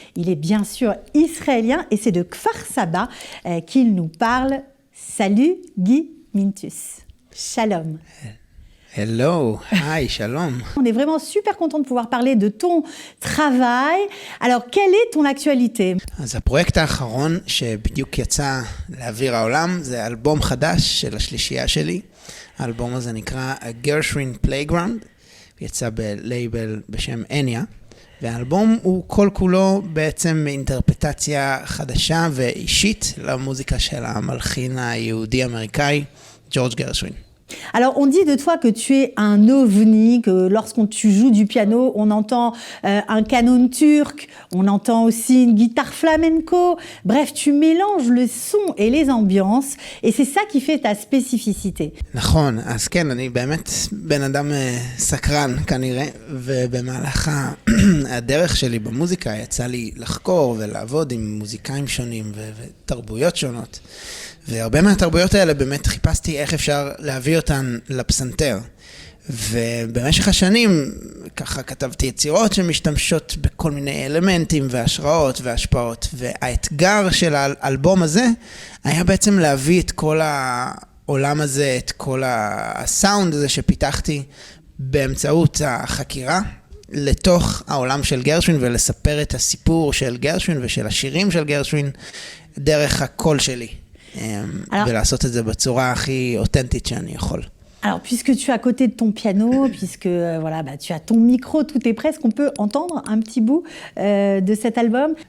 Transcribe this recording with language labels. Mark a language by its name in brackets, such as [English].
[French] Il est bien sûr israélien et c'est de Kfar Saba qu'il nous parle. Salut Guy Mintus. Shalom. [English] Hello, hi, shalom. [French] On est vraiment super content de pouvoir parler de ton travail. Alors, quelle est ton actualité? [Hebrew] אז הפרויקט האחרון שבדיוק יצא לאוויר העולם זה אלבום חדש של השלישייה שלי. האלבום הזה נקרא A Gershwin Playground, יצא בלייבל בשם אניה, והאלבום הוא כל כולו בעצם אינטרפטציה חדשה ואישית למוזיקה של המלחין היהודי-אמריקאי ג'ורג' גרשווין. [French] Alors, on dit de toi que tu es un ovni, que lorsqu'on tu joues du piano, on entend un canon turc, on entend aussi une guitare flamenco. Bref, tu mélanges le son et les ambiances, et c'est ça qui fait ta spécificité. [Hebrew] נכון, אז כן, אני באמת בן אדם סקרן כנראה, ובמהלך הדרך שלי במוזיקה יצא לי לחקור ולעבוד עם מוזיקאים שונים ותרבויות שונות. והרבה מהתרבויות האלה באמת חיפשתי איך אפשר להביא אותן לפסנתר. ובמשך השנים ככה כתבתי יצירות שמשתמשות בכל מיני אלמנטים והשראות והשפעות. והאתגר של האלבום הזה היה בעצם להביא את כל העולם הזה, את כל הסאונד הזה שפיתחתי באמצעות החקירה לתוך העולם של גרשווין, ולספר את הסיפור של גרשווין ושל השירים של גרשווין דרך הקול שלי. ולעשות את זה בצורה הכי אותנטית שאני יכול. [French] Alors, puisque tu es à côté de ton piano, puisque voilà, bah, tu as ton micro, tout est prêt, est-ce qu'on peut entendre un petit bout de cet album?